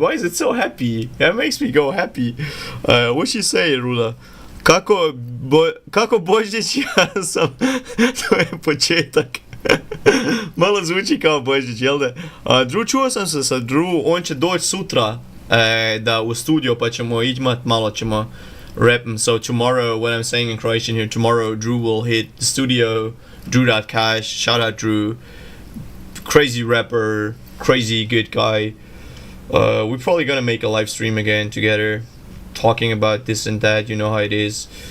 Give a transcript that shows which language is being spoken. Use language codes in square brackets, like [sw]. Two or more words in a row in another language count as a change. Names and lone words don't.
[en] Why is it so happy? That makes me go happy. What she say, Rula? [hr] Kako Božić, ja sam, to je početak. Malo zvuči kao Božić, jel da? Čuo sam se sa Drew, on će doći sutra da u studio pa ćemo imat, malo ćemo rap. [en] So tomorrow, what I'm saying in Croatian here, tomorrow Drew will hit the studio, Drew.cash, shout out Drew, crazy rapper, crazy good guy. We're probably gonna make a live stream again together, talking about this and that, you know how it is.